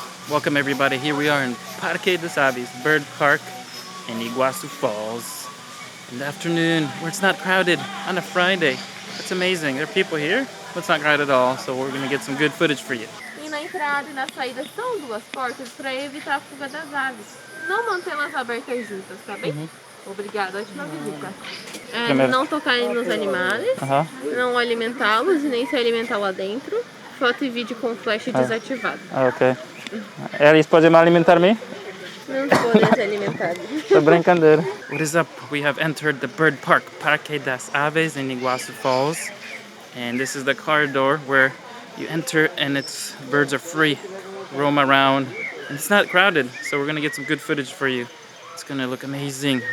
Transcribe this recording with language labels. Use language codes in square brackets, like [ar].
[en] Welcome everybody, here we are in Parque das Aves, bird park in Iguazu Falls. In the afternoon, where it's not crowded on a Friday. It's amazing. There are people here, but it's not crowded at all, so we're gonna get some good footage for you. [pt] E na entrada e na saída são duas portas para evitar a fuga das aves. Não mantê-las abertas juntas, tá bem? Obrigada, ótima visita. Não tocar nos animais, não alimentá-los e nem se alimentar lá dentro. Foto e vídeo com flash desativado. Ok. Eles podem me alimentar me? Não podem se alimentar. Tô brincando. [en] What is up? We have entered the bird park, Parque das Aves in Iguazu Falls. And this is the corridor where you enter and birds are free, roam around. And it's not crowded, so we're gonna get some good footage for you. It's gonna look amazing.